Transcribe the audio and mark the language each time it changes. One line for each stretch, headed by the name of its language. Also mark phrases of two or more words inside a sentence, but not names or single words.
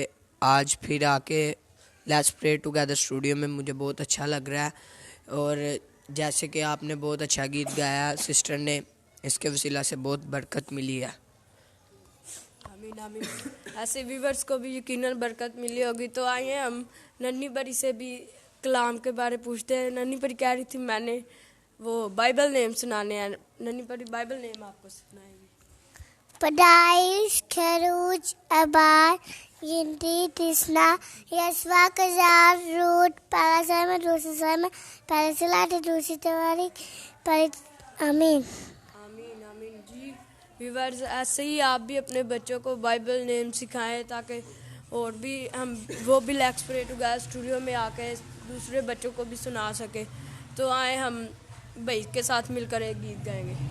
Hindi: आज फिर आके लेट्स प्रे टुगेदर स्टूडियो में मुझे बहुत अच्छा लग रहा है, और जैसे कि आपने बहुत अच्छा गीत गाया सिस्टर ने, इसके वसीला से बहुत बरकत मिली है। आमीन आमीन। ऐसे व्यूअर्स को भी यकीनन बरकत मिली होगी। तो आइए हम नन्ही परी से भी कलाम के बारे पूछते हैं। नन्ही परी कह रही थी मैंने वो
English: Bible name
Hindi: सुनाने हैं। नन्ही परी
English: Bible name
Hindi: आपको सुनाएगी। Padais, Kharuj, Abar, Yinti, Tisna, Yaswa, Kazar, Root, Parasama, Rusasama, Parasilata, Rusitawari, Amin. आमीन आमीन जी। व्यूअर्स ऐसे ही आप भी अपने बच्चों को
English: Bible name
Hindi: सिखाएं, ताकि और भी हम वो भी लेट्स प्रे टुगेदर स्टूडियो में आके दूसरे बच्चों को भी सुना सके। तो आए हम भाई के साथ मिलकर एक गीत गाएंगे।